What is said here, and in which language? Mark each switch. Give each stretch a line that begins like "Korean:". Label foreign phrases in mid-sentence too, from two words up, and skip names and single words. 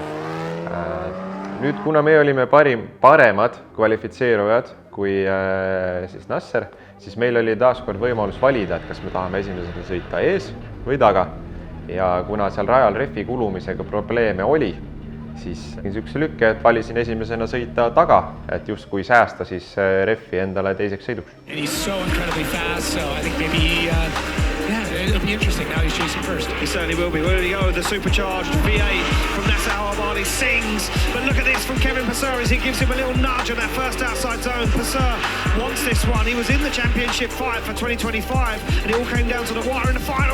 Estonian: Nüüd, kuna me olime paremad kvalifitseerujad kui siis Nasser, siis meil oli taaskord võimalus valida, et kas me tahame esimesena sõita ees või taga. Ja kuna seal rajal rehvi kulumisega probleeme oli, siis niisuguse lükke, et valisin esimesena sõita taga, et just kui säästa siis refi endale teiseks sõiduks.
English: And he's so incredibly fast, so I think maybe it'll be interesting now he's chasing first. He certainly will be. Where do we go? The supercharged V8 from Nasser Al-Habbali sings. But look at this from Kevin Passeur as he gives him a little nudge on that first outside zone. Passeur wants this one. He was in the championship fight for 2025 and it all came down to the wire in the final.